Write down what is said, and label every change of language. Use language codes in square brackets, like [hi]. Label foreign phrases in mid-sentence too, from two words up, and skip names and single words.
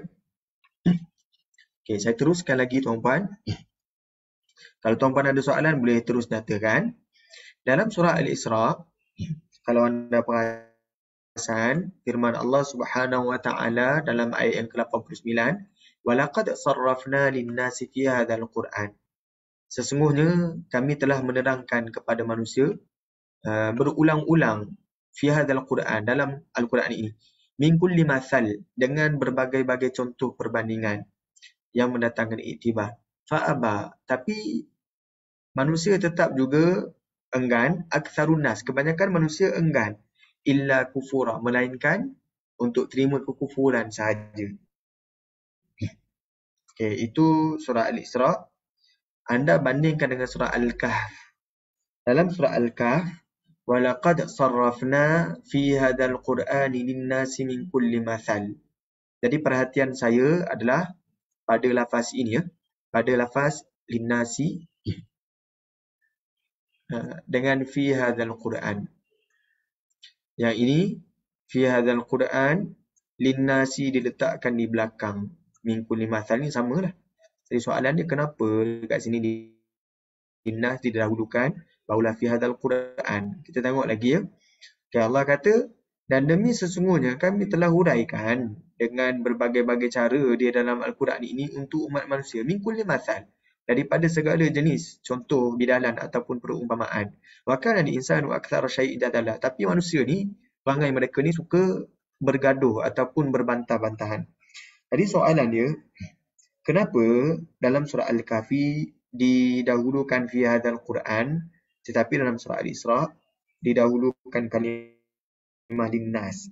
[ms] Okey, saya teruskan lagi tuan-puan. Kalau tuan-puan ada soalan boleh terus nyatakan. Dalam surah Al-Isra, kalau anda perasan firman Allah [ar] سبحانه وتعالى [ms] dalam ayat yang ke-89, [ar] "ولقد صرفنا للناس في هذا القرآن." [ms] Sesungguhnya kami telah menerangkan kepada manusia berulang-ulang [ar] في هذا القرآن, [ms] dalam Al-Quran ini, [ar] من كل مثل, [ms] dengan berbagai-bagai contoh perbandingan yang mendatangkan iktibar. Fa'aba, tapi manusia tetap juga enggan, [ar] أكثر الناس, [ms] kebanyakan manusia enggan, [ar] إلا كفورا, [ms] melainkan untuk terima kekufuran sahaja. Okey, itu surah Al-Isra. Anda bandingkan dengan surah Al-Kahf. [ar] Dalam surah Al-Kahf, ولقد صرفنا في هذا القرآن للناس من كل مثل. [ms] Jadi perhatian saya adalah pada lafaz ini, ya. Pada lafaz lin-nasi dengan [ar] في هذا القرآن. [ms] Yang ini [ar] في هذا القرآن, [ms] lin-nasi diletakkan di belakang. [ar] من كل مثل [ms] ni samalah. Jadi soalan dia kenapa dekat sini lin-nas didahulukan barulah [ar] في هذا القرآن. [ms] Kita tengok lagi, ya. Okay, Allah kata, dan demi sesungguhnya kami telah huraikan dengan berbagai-bagai cara dia dalam Al-Quran ini untuk umat manusia. [ar] من كل مثل, [ms] daripada segala jenis contoh bidalan ataupun perumpamaan. [ar] وكان الإنسان أكثر شيء جدلا. [ms] Tapi manusia ni, perangai mereka ni suka bergaduh ataupun berbantah-bantahan. Jadi soalan dia, kenapa dalam surah Al-Kahfi didahulukan [ar] في هذا القرآن, [ms] tetapi dalam surah Al-Isra didahulukan kalimah linnas?